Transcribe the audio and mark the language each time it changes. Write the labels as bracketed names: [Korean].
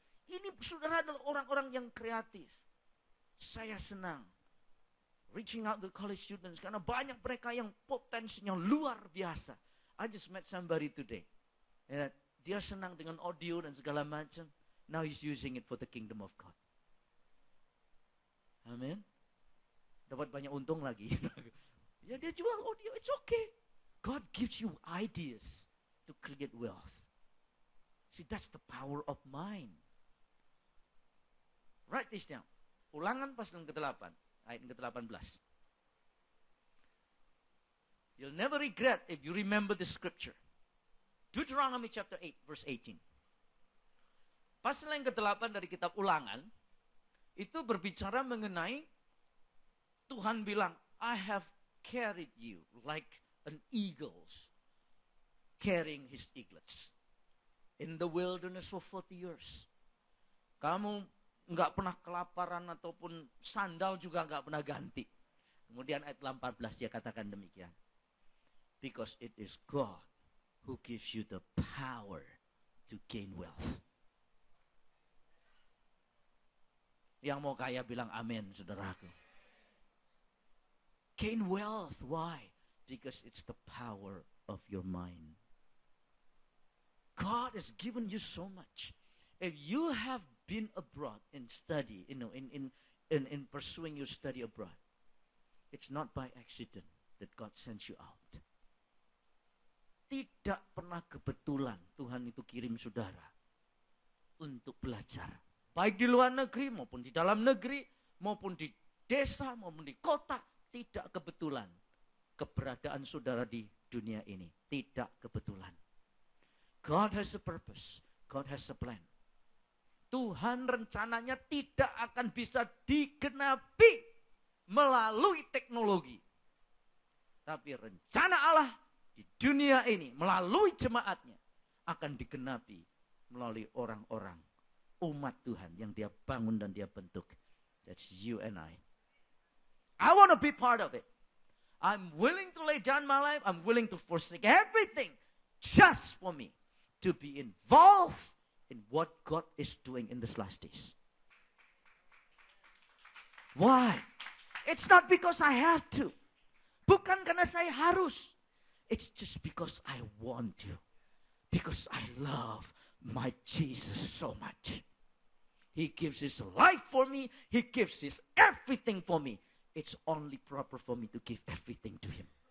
[Indonesian] Ini saudara adalah orang-orang yang kreatif. Saya senang. [English] Reaching out to college students. [Indonesian] Karena banyak mereka yang potensinya luar biasa. [English] I just met somebody today. [Indonesian] Ya, dia senang dengan audio dan segala macam. [English] Now he's using it for the kingdom of God. [Indonesian] Amin. Dapat banyak untung lagi. Ya dia jual audio, [English] it's okay. God gives you ideas to create wealth. See, that's the power of mind. Write this down. [Indonesian] Ulangan pasal ke-8, ayat ke-18. [English] You'll never regret if you remember the scripture. Deuteronomy chapter 8, verse 18. [Indonesian] Pasal yang ke-8 dari kitab Ulangan, itu berbicara mengenai Tuhan bilang, [English] I have carried you like an eagle's carrying his eaglets in the wilderness for 40 years. [Indonesian] Kamu enggak pernah kelaparan ataupun sandal juga enggak pernah ganti. Kemudian ayat 18 dia katakan demikian. [English] Because it is God who gives you the power to gain wealth. [Indonesian] Yang mau kaya bilang amin, saudaraku. [English] Gain wealth, why? Because it's the power of your mind. God has given you so much. If you have been abroad in study, in pursuing your study abroad, it's not by accident that God sends you out. [Indonesian] Tidak pernah kebetulan Tuhan itu kirim saudara untuk belajar. Baik di luar negeri maupun di dalam negeri, maupun di desa maupun di kota, tidak kebetulan keberadaan saudara di dunia ini. Tidak kebetulan. [English] God has a purpose. God has a plan. [Indonesian] Tuhan rencananya tidak akan bisa digenapi melalui teknologi. Tapi rencana Allah di dunia ini melalui jemaatnya akan digenapi melalui orang-orang umat Tuhan yang dia bangun dan dia bentuk. [English] That's you and I. I want to be part of it. I'm willing to lay down my life. I'm willing to forsake everything just for me to be involved in what God is doing in these last days. Why? It's not because I have to. [Indonesian] Bukan karena saya harus. [English] It's just because I want to. Because I love my Jesus so much. He gives his life for me. He gives his everything for me. It's only proper for me to give everything to him.